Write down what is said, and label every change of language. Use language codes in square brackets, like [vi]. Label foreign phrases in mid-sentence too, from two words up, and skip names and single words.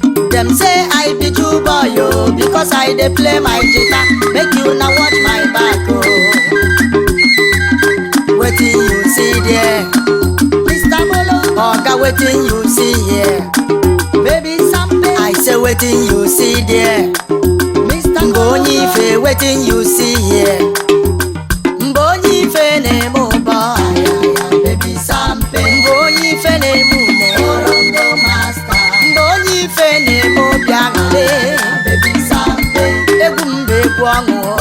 [pcm] Dem say I be Jew boy, oh, because I dey play my guitar. Make you na watch my back, oh. Wetin you see there? Mister Bolongo. Oga, wetin you see here? Baby Sampe. I say wetin you see there? [ig] Mister Mgbe onye ife, [pcm] wetin you see here? [ig] Mgbe onye ife na-eme ụbọ. Baby Sampe. Mgbe onye ife na-eme une. Mgbe onye ife na-eme obi aṅụrị. Baby Sampe. Egwu m bụ egwu ọṅụ.